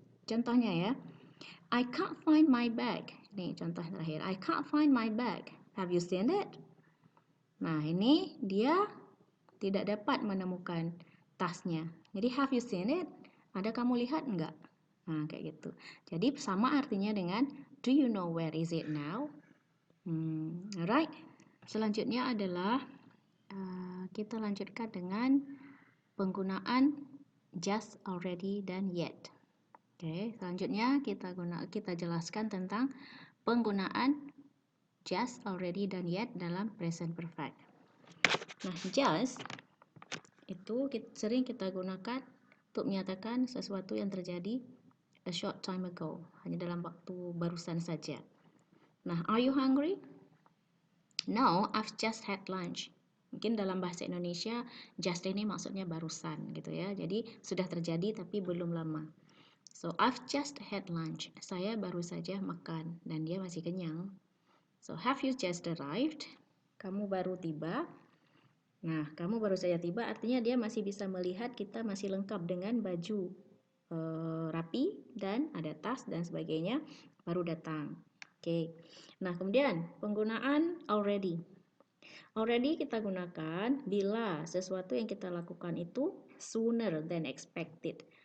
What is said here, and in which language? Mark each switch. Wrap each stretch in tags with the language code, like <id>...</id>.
<en>Contohnya ya, I can't find my bag.</en> <id>Nih contoh terakhir,</id> <en>I can't find my bag. Have you seen it?</en> <id>Nah, ini dia tidak dapat menemukan tasnya. Jadi</id> <en>have you seen it?</en> <id>Ada kamu lihat enggak? Nah, kayak gitu. Jadi sama artinya dengan</id> <en>do you know where is it now? Alright.</en> <id>Selanjutnya adalah kita lanjutkan dengan penggunaan just, already, dan yet. Oke, selanjutnya kita jelaskan tentang penggunaan just, already, dan yet dalam present perfect. Nah, just itu sering kita gunakan untuk menyatakan sesuatu yang terjadi</id> <en>a short time ago,</en> <id>hanya dalam waktu barusan saja. Nah,</id> <en>are you hungry? No, I've just had lunch.</en> <id>Mungkin dalam bahasa Indonesia just ini maksudnya barusan gitu ya. Jadi sudah terjadi tapi belum lama.</id> <en>So I've just had lunch.</en> <id>Saya baru saja makan dan dia masih kenyang.</id> <en>So have you just arrived?</en> <id>Kamu baru tiba. Nah, kamu baru saja tiba artinya dia masih bisa melihat kita masih lengkap dengan baju rapi dan ada tas dan sebagainya, baru datang. Oke. Nah, kemudian penggunaan already. Already kita gunakan bila sesuatu yang kita lakukan itu</id> <en>sooner than expected.</en>